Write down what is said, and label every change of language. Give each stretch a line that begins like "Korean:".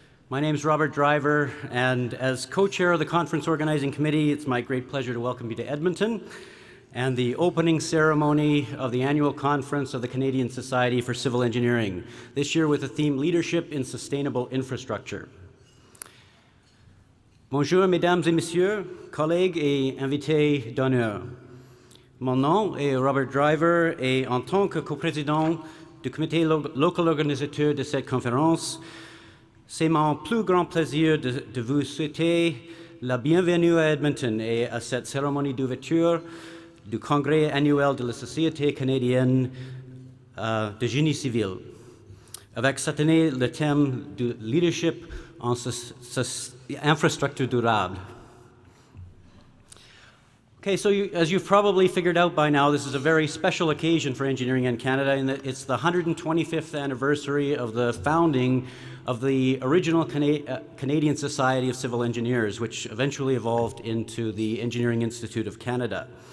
English: My name is Robert Driver, and as co-chair of the Conference Organizing Committee, it's my great pleasure to welcome you to Edmonton and the opening ceremony of the annual conference of the Canadian Society for Civil Engineering, this year with the theme Leadership in Sustainable Infrastructure.
French: Bonjour, mesdames et messieurs, collègues et invités d'honneur. Mon nom est Robert Driver et en tant que coprésident du comité local organisateur de cette conférence, c'est mon plus grand plaisir de vous souhaiter la bienvenue à Edmonton et à cette cérémonie d'ouverture du congrès annuel de la Société canadienne de génie civil. Avec cette année le thème du leadership en infrastructure durable.
English: Okay, so as you've probably figured out by now, this is a very special occasion for engineering in Canada in that it's the 125th anniversary of the founding of the original Canadian Society of Civil Engineers, which eventually evolved into the Engineering Institute of Canada.